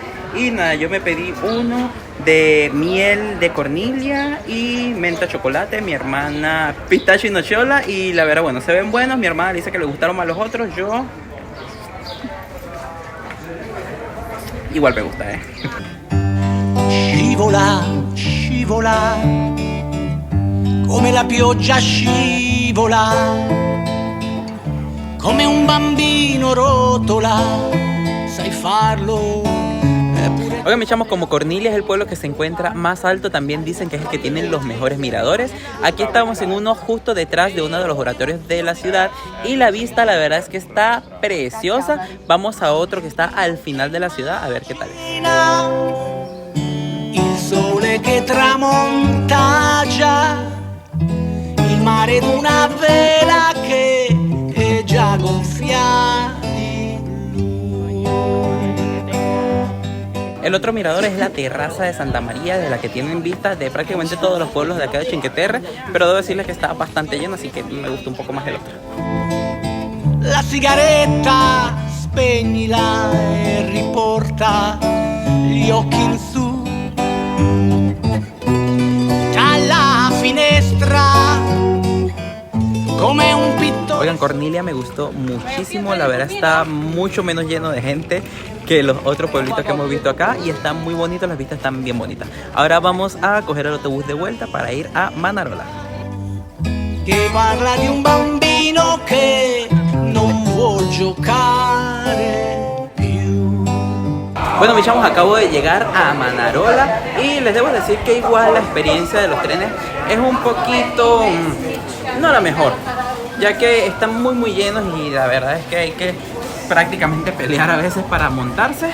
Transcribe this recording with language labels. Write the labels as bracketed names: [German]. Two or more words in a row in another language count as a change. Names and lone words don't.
[Spanish] Y nada, yo me pedí uno de miel de Cornilia y menta chocolate, mi hermana pistacho y nochola, y la verdad, bueno, se ven buenos. Mi hermana dice que le gustaron más los otros, yo igual me gusta, [Italian] Scivola, scivola, come la pioggia scivola, come un bambino rotola, sai farlo. [Spanish] Oigan, mis chamos, como Cornilia es el pueblo que se encuentra más alto, también dicen que es el que tiene los mejores miradores. Aquí estamos en uno justo detrás de uno de los oratorios de la ciudad y la vista, la verdad es que está preciosa. Vamos a otro que está al final de la ciudad a ver qué tal es. [Italian] Il sole che tramonta già, il mare d'una vela che è già gonfiata. [Spanish] El otro mirador es la terraza de Santa María, de la que tienen vistas de prácticamente todos los pueblos de acá de Cinque Terre, pero debo decirles que está bastante lleno, así que me gusta un poco más el otro. [Italian] La sigaretta spegnila e riporta gli occhi in su dalla finestra come un pittore. [Spanish] Oigan, Cornilia me gustó muchísimo, la verdad está mucho menos lleno de gente que los otros pueblitos que hemos visto acá y está muy bonito, las vistas están bien bonitas. Ahora vamos a coger el autobús de vuelta para ir a Manarola. [Italian] Che parla di un bambino che non vuol giocare più. [Spanish] Bueno, mis chavos, acabo de llegar a Manarola y les debo decir que igual la experiencia de los trenes es un poquito, no la mejor, ya que están muy llenos y la verdad es que hay que prácticamente pelear a veces para montarse.